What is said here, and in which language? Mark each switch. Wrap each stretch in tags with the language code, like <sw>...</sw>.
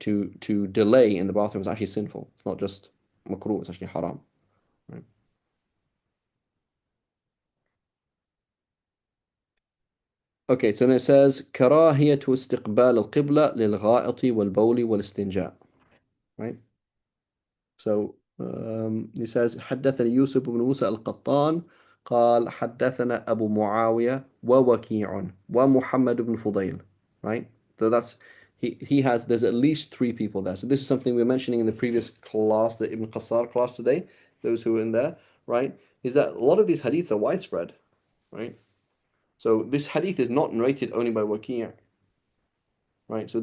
<en>To delay in the bathroom is actually sinful. It's not just makruh, it's actually haram, right? Okay, so then it says</en> <ar>كراهية استقبال القبلة للغائط والبول والاستنجاء,</ar> <en>right? So he says</en> <ar>حدثني يوسف بن موسى القطان قال حدثنا أبو معاوية ووكيع ومحمد بن فضيل, right?</ar> <en>So that's he has there's at least three people there. So this is something we were mentioning in the previous class, the Ibn Qassar class today, those who were in there, right? Is that a lot of these hadiths are widespread, right? So this hadith is not narrated only by Waki', right?</en>